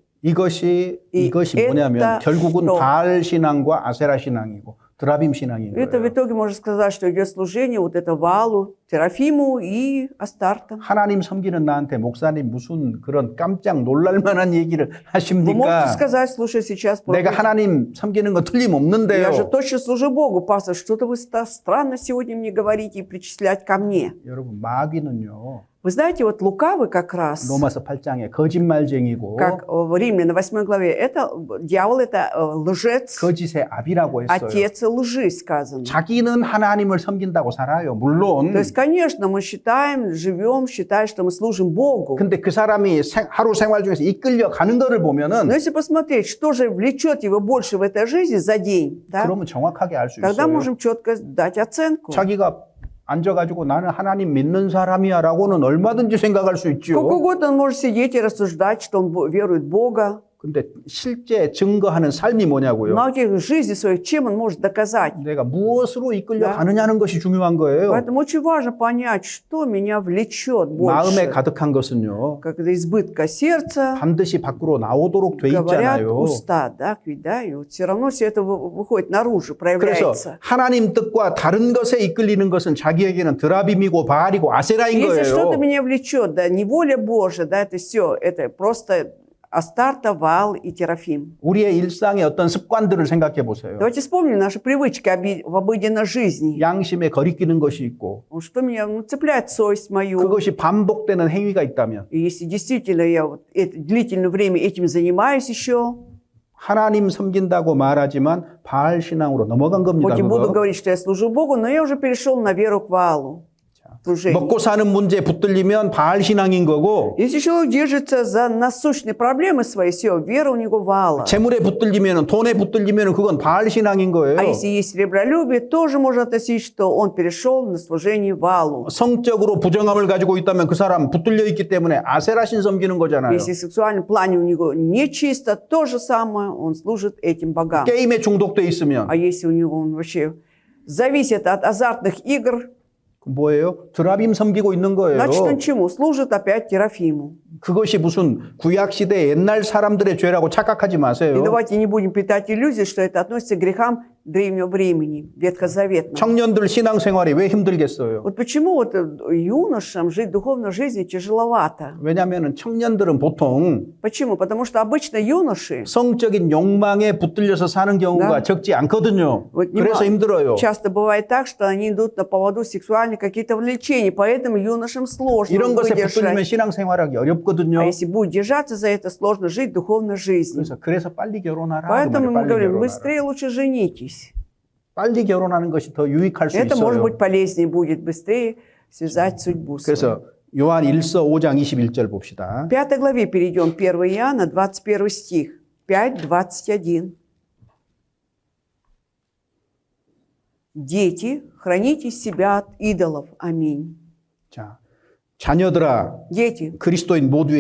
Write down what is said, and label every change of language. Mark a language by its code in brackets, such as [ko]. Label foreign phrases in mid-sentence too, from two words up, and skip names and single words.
[ko] 이것이 이 뭐냐면 에따 결국은 또- 바알 신앙과 아세라 신앙이고 드라빔 신앙인 [ru] Это в [ko] 거예요. [ru] итоге можно сказать, что идет служение вот это Валу, Терафиму и Астартам. [ko] 하나님 섬기는 나한테 목사님 무슨 그런 깜짝 놀랄 만한 얘기를 [ru] Вы можете [ko] 하십니까? [ru] сказать, слушай, сейчас [ko] 내가 [ru] проповедь. [ko] 하나님 섬기는 거 틀림없는데요. [ru] Я же точно служу Богу, пастор, что-то вы странно сегодня мне говорите и причислять ко мне. [ko] 여러분 마귀는요. [ru] Вы знаете, вот лукавый как раз, [ko] 로마서 8장에 거짓말쟁이고 [ru] как в Римляна 8 главе, это дьявол, это лжец, [ko] 거짓의 아비라고 했어요. [ru] отец лжи сказано. [ko] 자기는 하나님을 섬긴다고 살아요. 물론. [ru] То есть, конечно, мы считаем, живем, считаем, что мы служим Богу. [ko] 근데 그 사람이 하루 생활 중에서 이끌려 가는 거를 보면은 [ru] Но если посмотреть, что же влечет его больше в этой жизни за день, да, [ko] 그러면 정확하게 알 수 [ru] тогда [ko] 있어요. [ru] можем четко дать оценку. [ko] 자기가 앉아가지고 나는 하나님 믿는 사람이야라고는 얼마든지 생각할 수 있죠. [ru] Сколько угодно он может сидеть и рассуждать, что он верует в Бога. [ko] 근데 실제 증거하는 삶이 뭐냐고요? [ru] Но в жизни своей, чем он может доказать? [ko] 내가 무엇으로 이끌려 [ru] Да. [ko] 가느냐는 것이 중요한 거예요. [ru] Поэтому очень важно понять, что меня влечет [ko] 마음에 [ru] больше. [ko] 가득한 것은요. [ru] Как это избытка сердца, [ko] 반드시 밖으로 나오도록 돼 [ru] говорят [ko] 있잖아요. [ru] уста, да, ведь, да, и вот все равно все это выходит наружу, [ko] 그래서 [ru] проявляется. [ko] 하나님 뜻과 다른 것에 이끌리는 것은 자기에게는 드라빔이고 바알이고 아세라인 [ru] Если что-то [ko] 거예요. [ru] меня влечет, да, не воля Божия, да, это все, это просто Астарта, Ваал и Терафим. [ko] 우리의 일상의 어떤 습관들을 생각해 보세요. [ru] Давайте вспомним наши привычки в обыденной жизни. [ko] 양심에 거리끼는 것이 있고 [ru] Вот что меня цепляет совесть мою. [ko] 그것이 반복되는 행위가 있다면 [ru] И если действительно я вот длительное время этим занимаюсь еще, [ko] 하나님 섬긴다고 말하지만 바알 신앙으로 넘어간 겁니다. [ru] хоть и буду [ko] 그거. [ru] говорить, что я служу Богу, но я уже перешел на веру к Ваалу. Служение. [ko] 먹고 사는 문제에 붙들리면 바알 신앙인 거고 [ru] Если человек держится за насущные проблемы свои, все, вера у него Ваала. [ko] 재물에 붙들리면 돈에 붙들리면 그건 바알 신앙인 거예요. [ru] А если есть сребролюбие, тоже можно относить, что он перешел на служение Ваалу. [ko] 성적으로 부정함을 가지고 있다면 그 사람 붙들려 있기 때문에 아세라 신 섬기는 거잖아요. [ru] Если в сексуальном плане у него нечисто, то же самое, он служит этим богам. [ko] 게임에 중독돼 있으면 [ru] А если у него он вообще зависит от азартных игр, [ko] 뭐예요? 드라빔 섬기고 있는 거예요. [ru] значит он чему? Служит опять Терафиму. [ko] 그것이 무슨 구약 시대 옛날 사람들의 죄라고 착각하지 [ru] И [ko] 마세요. [ru] давайте не будем питать иллюзии, что это относится к грехам древнего времени, ветхозаветного. [ko] 청년들 신앙생활이 왜 힘들겠어요? [ru] Вот почему вот юношам жить духовной жизнью тяжеловато? [ko] 왜냐하면 청년들은 보통 [ru] Почему? Потому что обычно юноши [ko] 성적인 욕망에 붙들려서 사는 경우가 [ru] Да. [ko] 적지 않거든요. [ru] Вот [ko] 그래서 힘들어요. [ru] часто бывает так, что они идут на поводу сексуальных каких-то влечений, поэтому юношам сложно [ko] 이런 것에 붙들리면 [ru] выдержать. [ko] 신앙생활하기 어렵거든요. [ru] А если будет держаться за это, сложно жить духовной жизнью. [ko] 그래서 빨리 결혼하라. 그 [ru] Поэтому мы [ko] 말이에요. 빨리 [ru] говорим, [ko] 결혼하라. [ru] быстрее лучше женитесь. [ko] 빨리 결혼하는 것이 더 유익할 수 [ru] Это, может [ko] 있어요. [ru] быть, полезнее будет быстрее связать судьбу свою. [ko] 그래서 요한 1서 5장 21절 봅시다. [ru] В 5 главе перейдем, 1 Иоанна, 21 стих, 5:21. Дети, храните себя от идолов. Аминь. [ko] 자, 자녀들아, [ru] Дети, [ko] 그리스도인 모두에게